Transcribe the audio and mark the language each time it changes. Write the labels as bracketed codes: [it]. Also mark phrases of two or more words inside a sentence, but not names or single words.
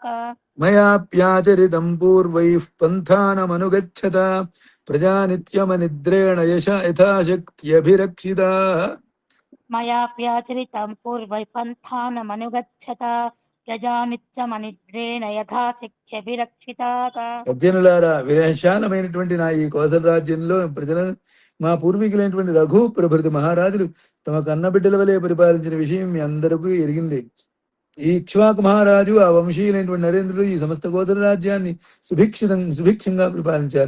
[sa] मयाप्याचरितं पूर्वैः पन्थानमनुगच्छता प्रजा नित्यमनिद्रेण यथाशक्त्यभिरक्षिताः. मयाप्याचरितं पूर्वैः पन्थानमनुगच्छता प्रजा नित्यमनिद्रेण यथा शक्यभिरक्षिताः [te] సజ్జనులారా, విశాలమైనటువంటి నా ఈ కోసల రాజ్యంలో ప్రజల మా పూర్వీకులైనటువంటి రఘు ప్రభృతి మహారాజులు తమ కన్నబిడ్డల వలె పరిపాలించిన విషయం మీ అందరికీ ఎరిగింది. ఈ ఇక్ష్వాకు మహారాజు ఆ వంశీయులైనటువంటి నరేంద్రుడు ఈ సమస్త గోత్ర రాజ్యాన్ని సుభిక్షంగా పరిపాలించారు.